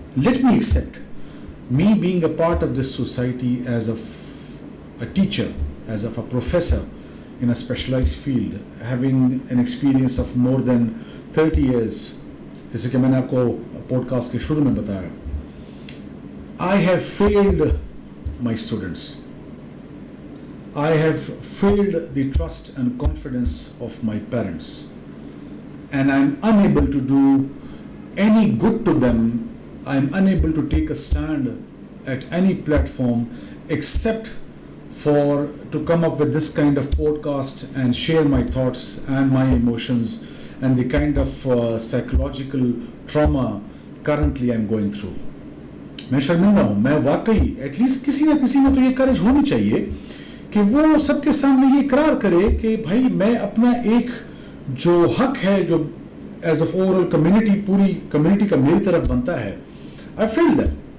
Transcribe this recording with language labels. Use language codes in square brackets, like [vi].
[en] let me accept me being a part of this society as a teacher, as a professor in a specialized field, having an experience of more than 30 years, [ur] جیسے کہ میں نے آپ کو pod cost کے شروع میں بتایا. [en] I have failed my students. I have failed the trust and confidence of my parents, and I'm unable to do any good to them. I'm unable to take a stand at any platform except to come up with this kind of podcast and share my thoughts and my emotions and the kind of psychological trauma currently I'm going through. [ur] میں شرمندہ ہوں. میں واقعی at least کسی نہ کسی میں تو یہ کریج ہونی چاہیے کہ وہ سب کے سامنے یہ اقرار کرے کہ بھائی میں اپنا ایک جو حق ہے جو [en] as a overall community, [ur] پوری کمیونٹی کا میری طرف بنتا ہے, [en] I feel that.